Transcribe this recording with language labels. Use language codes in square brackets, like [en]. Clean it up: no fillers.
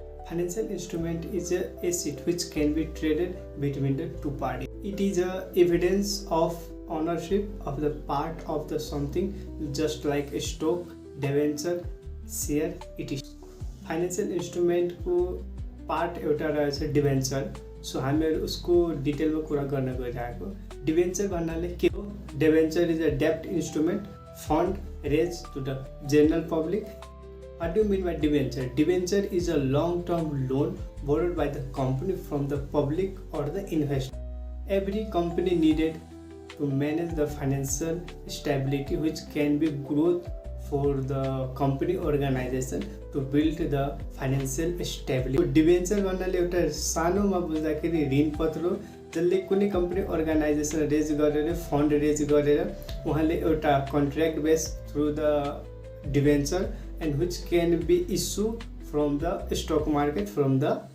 [en] Financial instrument is a asset which can be traded between the two parties. It is a evidence of ownership of the part of the something, just like a stock, debenture, share. It is [ne] financial instrument को part एउटा रहेछ debenture. So हामीहरु उसको डिटेलमा कुरा गर्न गइरहेको. Debenture भन्नाले के हो? [en] Debenture is a डेब्ट instrument fund raise to the general public. What do you mean by debenture? Debenture is a long-term loan borrowed by the company from the public or the investor. Every company needed to manage the financial stability, which can be growth for the company organization to build the financial stability. [ne] Debenture भन्नाले एउटा सानोमा बुझ्दाखेरि ऋणपत्र हो जसले कुनै company organisation raise गरेर fund raise गरेर उहाँले एउटा contract base [en] through the debenture and which can be issue from the [ne] stock market from the